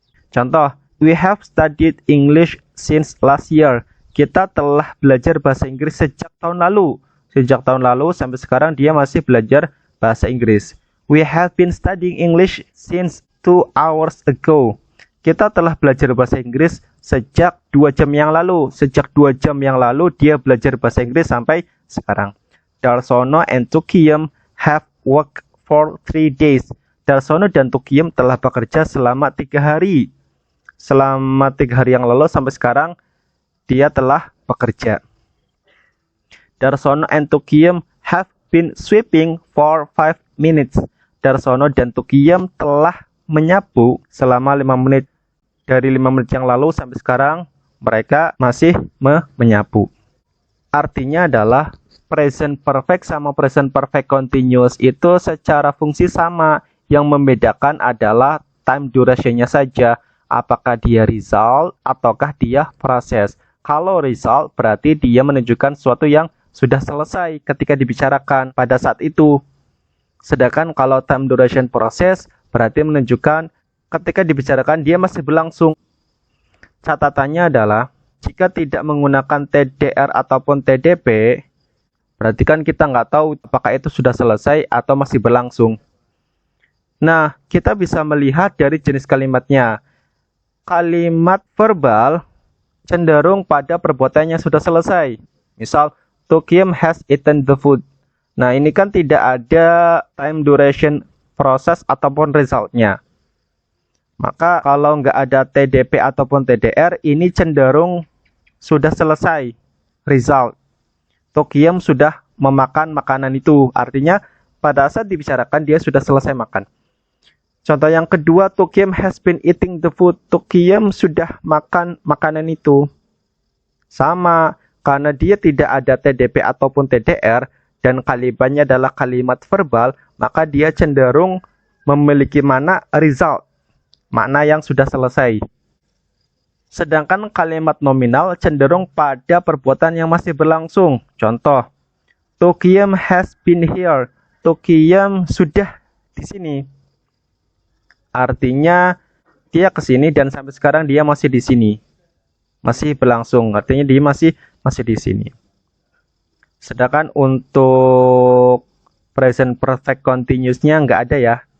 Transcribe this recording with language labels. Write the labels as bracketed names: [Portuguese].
[English] Contoh, we have studied English since last year. [Indonesian] Kita telah belajar bahasa Inggris sejak tahun lalu. Sejak tahun lalu sampai sekarang dia masih belajar bahasa Inggris. [English] We have been studying English since 2 hours ago. [Indonesian] Kita telah belajar bahasa Inggris sejak 2 jam yang lalu. Sejak 2 jam yang lalu dia belajar bahasa Inggris sampai sekarang. [English] Darsono and Tukiyem have worked for 3 days. [Indonesian] Darsono dan Tukiyem telah bekerja selama 3 hari. Selama 3 hari yang lalu sampai sekarang dia telah bekerja. [English] Darsono and Tukiyem have been sweeping for 5 minutes. [Indonesian] Darsono dan Tukiyem telah menyapu selama 5 menit. Dari 5 menit yang lalu sampai sekarang mereka masih menyapu. Artinya adalah present perfect sama present perfect continuous itu secara fungsi sama. Yang membedakan adalah time duration-nya saja. Apakah dia result ataukah dia proses. Kalau result berarti dia menunjukkan sesuatu yang sudah selesai ketika dibicarakan pada saat itu. Sedangkan kalau time duration proses berarti menunjukkan ketika dibicarakan dia masih berlangsung. Catatannya adalah jika tidak menggunakan TDR ataupun TDP, berarti kan kita nggak tahu apakah itu sudah selesai atau masih berlangsung. Nah, kita bisa melihat dari jenis kalimatnya. Kalimat verbal cenderung pada perbuatannya sudah selesai. [English] Misal, Tukiyem has eaten the food. [Indonesian] Nah, ini kan tidak ada time duration proses ataupun resultnya. Maka kalau nggak ada TDP ataupun TDR, ini cenderung sudah selesai result. Tukiyem sudah memakan makanan itu. Artinya pada saat dibicarakan dia sudah selesai makan. Contoh yang kedua, [English] Tukiyem has been eating the food. [Indonesian] Tukiyem sudah makan makanan itu. Sama, Karena dia tidak ada TDP ataupun TDR dan kalimatnya adalah kalimat verbal, maka dia cenderung memiliki makna result, makna yang sudah selesai. Sedangkan kalimat nominal cenderung pada perbuatan yang masih berlangsung. [English] Contoh, Tokiyam has been here. [Indonesian] Tokiyam sudah di sini. Artinya dia ke sini dan sampai sekarang dia masih di sini. Masih berlangsung, artinya dia masih di sini. Sedangkan untuk present perfect continuous-nya nggak ada ya.